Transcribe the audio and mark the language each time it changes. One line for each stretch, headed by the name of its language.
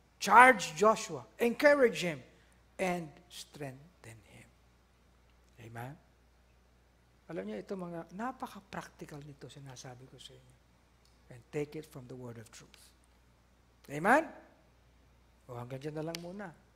English: Charge Joshua, encourage him, and strengthen him. Amen?
Filipino: Alam niyo, ito mga, napaka-practical nito, sinasabi ko sa inyo.
English: And take it from the word of truth.
Filipino: Amen? O hanggang dyan na lang muna.